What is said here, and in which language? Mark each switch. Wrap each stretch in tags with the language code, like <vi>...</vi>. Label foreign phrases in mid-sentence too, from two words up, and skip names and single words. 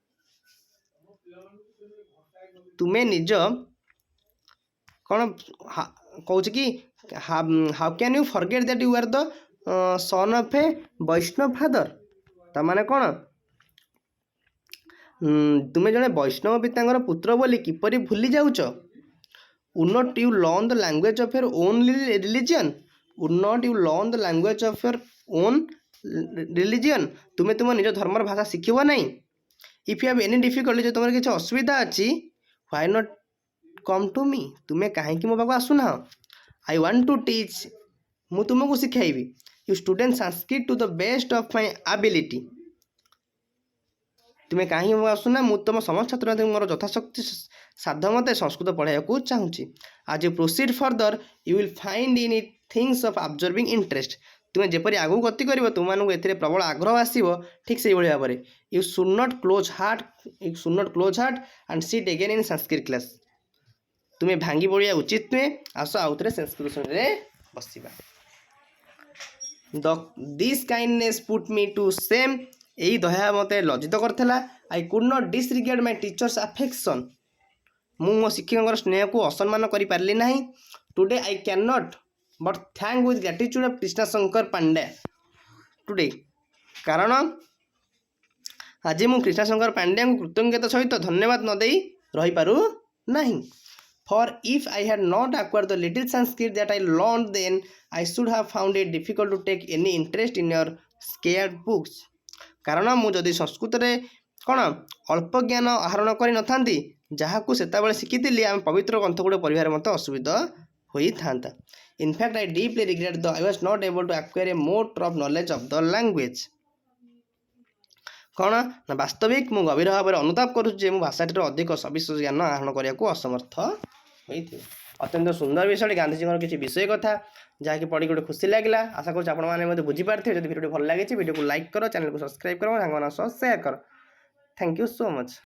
<or>ତୁମେ ନିଜ କ'ଣ କହୁଛି କି</or> <en>how can you forget that you are the son of a Vaishnav father</en> <or>ତାମାନେ କ'ଣ ତୁମେ ଜଣେ ବୈଷ୍ଣବ ପିତାଙ୍କର ପୁତ୍ର ବୋଲି କିପରି ଭୁଲି ଯାଉଛ</or> <en>would not you learn the language of your own religion</en> <or>ତୁମେ ତୁମ ନିଜ ଧର୍ମର ଭାଷା ଶିଖିବ ନାହିଁ</or> <en>if you have any difficulty</en> <or>ଯଦି ତୁମର କିଛି ଅସୁବିଧା ଅଛି</or> <en>why not come to me</en> <or>ତୁମେ କାହିଁକି ମୋ ପାଖକୁ ଆସୁନାହ</or> <en>I want to teach</en> <or>ମୁଁ ତୁମକୁ ଶିଖାଇବି</or> <en>you student Sanskrit to the best of my ability</en> <or>ତୁମେ କାହିଁକି ମୋ ଆସୁନା ମୁଁ ତୁମ ସମସ୍ତ ଛାତ୍ରଛାତ୍ରୀଙ୍କୁ ମୋର ଯଥାଶକ୍ତି ସାଧ୍ୟ ମତେ ସଂସ୍କୃତ ପଢ଼ାଇବାକୁ ଚାହୁଁଛି</or> <en>as you proceed further you will find in it things of absorbing interest</en> <or>ତୁମେ ଯେପରି ଆଗକୁ ଗତି କରିବ ତୁମମାନଙ୍କୁ ଏଥିରେ ପ୍ରବଳ ଆଗ୍ରହ ଆସିବ ଠିକ୍ ସେଇଭଳି ଭାବରେ</or> <en>you should not close heart and sit again in Sanskrit class</en> <or>ତୁମେ ଭାଙ୍ଗି ପଡ଼ିବା ଉଚିତ ନୁହେଁ ଆସ ଆଉଥରେ ସଂସ୍କୃତ ଶ୍ରେଣୀରେ ବସିବା</or> <en>this kindness put me to shame</en> <or>ଏହି ଦୟା ମୋତେ ଲଜ୍ଜିତ କରିଥିଲା</or> <en>I could not disregard my teacher's affection</en> <or>ମୁଁ ମୋ ଶିକ୍ଷକଙ୍କର ସ୍ନେହକୁ ଅସମ୍ମାନ କରିପାରିଲି ନାହିଁ</or> <en>today I cannot but thank with gratitude of Krishna Shankar Pandey today</en> <or>କାରଣ ଆଜି ମୁଁ କୃଷ୍ଣ ଶଙ୍କର ପାଣ୍ଡ୍ୟାଙ୍କୁ କୃତଜ୍ଞତା ସହିତ ଧନ୍ୟବାଦ ନ ଦେଇ ରହିପାରୁ</or> <en>ନାହିଁ for if I had not acquired the little Sanskrit that I learned then I should have found it difficult to take any interest in your scared books</en> <or>କାରଣ ମୁଁ ଯଦି ସଂସ୍କୃତରେ କ'ଣ ଅଳ୍ପ ଜ୍ଞାନ ଆହରଣ କରିନଥାନ୍ତି ଯାହାକୁ ସେତେବେଳେ ଶିଖିଥିଲି ଆମେ ପବିତ୍ର ଗ୍ରନ୍ଥଗୁଡ଼ିକ ପଢ଼ିବାରେ ମୋତେ ଅସୁବିଧା ହୋଇଥାନ୍ତା</or> <en>ଇନଫ୍ୟାକ୍ଟ I deeply regret that I was not able to acquire a more of knowledge of the language</en> <or>କ'ଣ ନା ବାସ୍ତବିକ ମୁଁ ଗଭୀର ଭାବରେ ଅନୁତାପ କରୁଛି ଯେ ମୁଁ ଭାଷାଟିର ଅଧିକ ସବିଶେଷ ଜ୍ଞାନ ଆହରଣ କରିବାକୁ ଅସମର୍ଥ ହୋଇଥିଲି ଅତ୍ୟନ୍ତ ସୁନ୍ଦର ବିଷୟଟି ଗାନ୍ଧିଜୀଙ୍କର କିଛି ବିଷୟ କଥା ଯାହାକି ପଢ଼ି ଗୋଟେ ଖୁସି ଲାଗିଲା ଆଶା କରୁଛି ଆପଣମାନେ ମଧ୍ୟ ବୁଝିପାରିଥିବେ ଯଦି ଭିଡ଼ିଓଟି ଭଲ ଲାଗିଛି ଭିଡ଼ିଓକୁ ଲାଇକ୍ କର ଚ୍ୟାନେଲକୁ ସବସ୍କ୍ରାଇବ୍ କର ସାଙ୍ଗମାନଙ୍କ ସହ ସେୟାର କର</or> <en>thank you so much</en>